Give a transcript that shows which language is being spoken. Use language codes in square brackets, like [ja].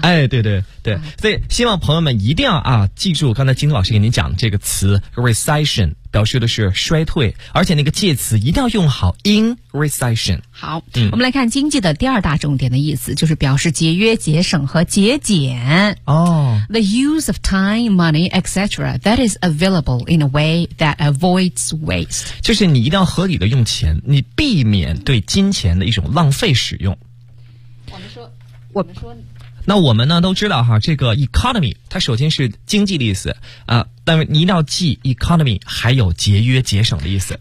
[zh] 哎，对，所以希望朋友们一定要啊，记住刚才金老师给您讲的这个词 recession。表示的是衰退，而且那个介词一定要用好 [en] in recession。 [zh] 好，我们来看经济的第二大重点的意思，就是表示节约节省和节俭。 [en] The use of time, money, etc. that is available in a way that avoids waste. [zh] 就是你一定要合理的用钱，你避免对金钱的一种浪费使用。我们说那我们呢都知道哈，这个 economy 它首先是经济的意思啊，但是你一定要记 economy 还有节约节省的意思。